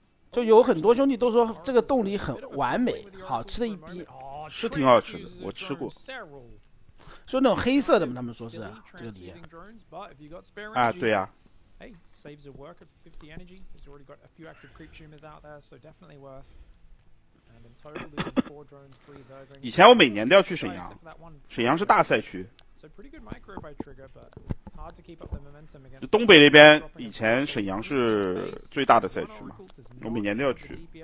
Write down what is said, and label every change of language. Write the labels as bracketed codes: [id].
[zh] 就有很多兄弟都说这个冻梨很完美，好吃的一逼。是挺好吃的，我吃过。就那种黑色的嘛，他们说是这个梨。啊，对呀。 [en] hey, saves a work at 50 energy. He's already got a few active creep tumors out there, so definitely worth. And in total, losing 4 drones, 3 Zerglings. [zh] 以前我每年都要去沈阳，沈阳是大赛区。 [en] So pretty good micro by Trigger, but hard to keep up the momentum against. [zh] 东北那边以前沈阳是最大的赛区嘛，我每年都要去。